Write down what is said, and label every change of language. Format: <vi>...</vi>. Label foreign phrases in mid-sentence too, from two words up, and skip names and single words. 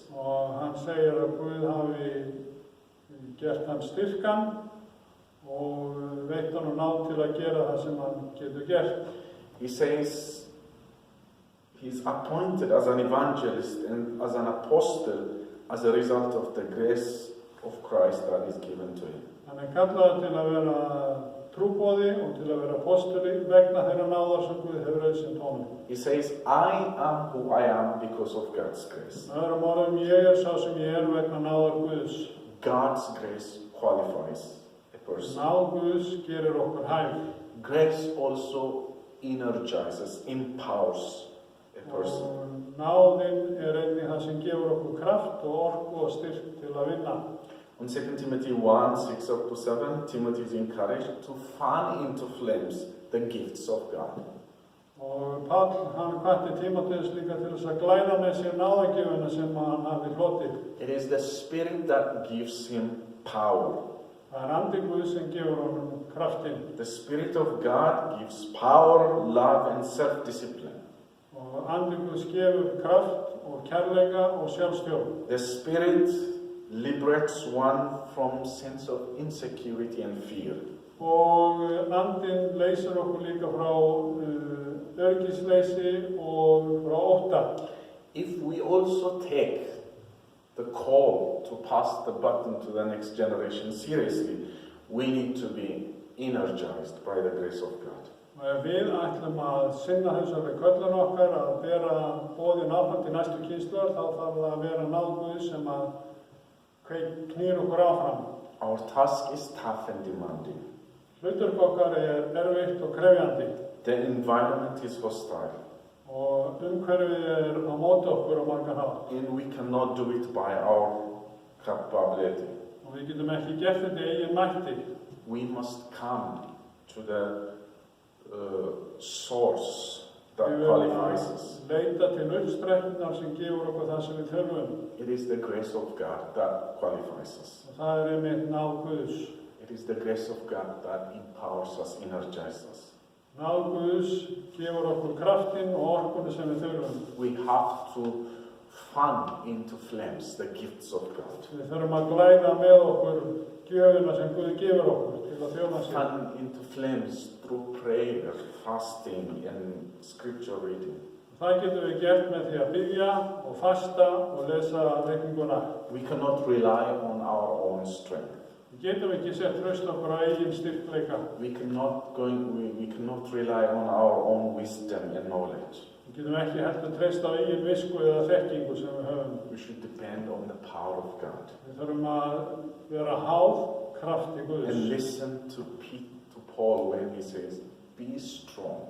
<is>Og hann segir að Guð hafi gert hann styrkan og veitt hann náð til að gera það sem hann getur gert.</is> <en>He says he's appointed as an evangelist and as an apostle as a result of the grace of Christ that is given to him.</en> <is>Hann kallaður til að vera trúboði og til að vera apostoli vegna þeirra náðar sem Guð hefur auðsýnt honum.</is> <en>He says, I am who I am because of God's grace.</en> <is>Með öðrum orðum, ég sá sem ég vegna náðar Guðs.</is> <en>God's grace qualifies a person.</en> <is>Náð Guðs gerir okkur hæf.</is> <en>Grace also energizes, empowers a person.</en> <is>Og náðin einnig það sem gefur okkur kraft og orku og styrk til að vinna.</is> <en>On 2 Timothy 1, 6-7, Timothy is encouraged to fan into flames the gifts of God.</en> <is>Og Páll, hann hvatti Tímóteus líka til þess að glæða með sér náðagjöfuna sem hann hafi hlotið.</is> <en>It is the Spirit that gives him power.</en> <is>Það andi Guð sem gefur honum kraftinn.</is> <en>The Spirit of God gives power, love, and self-discipline.</en> <is>Og andi Guðs gefur kraft og kærleika og sjálfstjórn.</is> <en>The Spirit liberates one from sense of insecurity and fear.</en> <is>Og andinn leysir okkur líka frá öryggisleysi og frá ótta.</is> <en>If we also take the call to pass the baton to the next generation seriously, we need to be energized by the grace of God.</en> <is>Og ef við ætlum að sinna þessari köllun okkar að bera boðin áfram til næstu kynslóðar, þá þarf það að vera náð Guð sem að knýr okkur áfram.</is> <en>Our task is tough and demanding.</en> <is>Hlutverk okkar erfitt og krefjandi.</is> <en>The environment is hostile.</en> <is>Og umhverfið á móti okkur á margan hátt.</is> <en>And we cannot do it by our capability.</en> <is>Og við getum ekki gert þetta í eigin mætti.</is> <en>We must come to the source that qualifies us.</en> <is>Leita til uppsprettunar sem gefur okkur það sem við þurfum.</is> <en>It is the grace of God that qualifies us.</en> <is>Og það einmitt náð Guðs.</is> <en>It is the grace of God that empowers us, energizes us.</en> <is>Náð Guðs gefur okkur kraftinn og orkunni sem við þurfum.</is> <en>We have to fan into flames the gifts of God.</en> <is>Við þurfum að glæða með okkur gjöfina sem Guð gefur okkur til að þjóna sig.</is> <en>Fan into flames through prayer, fasting, and scripture reading.</en> <is>Það getum við gert með því að biðja og fasta og lesa reikninguna.</is> <en>We cannot rely on our own strength.</en> <is>Við getum ekki sett traust okkur á eigin styrkleika.</is> <en>We cannot rely on our own wisdom and knowledge.</en> <is>Við getum ekki heldur treyst á eigin visku eða þekkingu sem við höfum.</is> <en>We should depend on the power of God.</en> <is>Við þurfum að vera háð krafti Guðs.</is> <en>And listen to Paul when he says, be strong.</en>